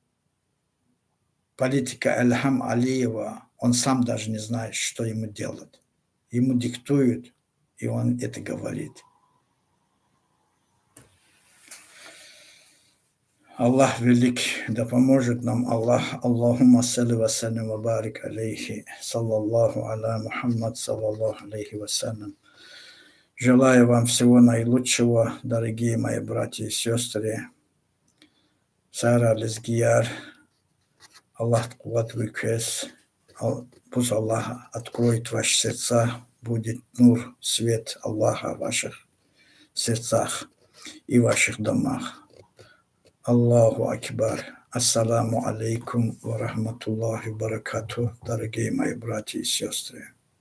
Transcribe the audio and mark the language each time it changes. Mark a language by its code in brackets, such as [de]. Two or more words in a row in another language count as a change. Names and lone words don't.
[ru] Политика Эльхам Алиева, он сам даже не знает, что ему делать. Ему диктуют, и он это говорит. Аллах велик, да поможет нам Аллах. [ar] اللهم صل وسلم وبارك عليه، صلى الله على محمد، صلى الله عليه وسلم. [ru] Желаю вам всего наилучшего, дорогие мои братья и сестры. [lez] Сара Лезгияр, Аллах Куатвикес, [ru] пусть Аллах откроет ваши сердца, будет нур, свет Аллаха в ваших сердцах и ваших домах. [ar] الله أكبر. السلام عليكم ورحمة الله وبركاته, [ru] дорогие мои братья и сестры.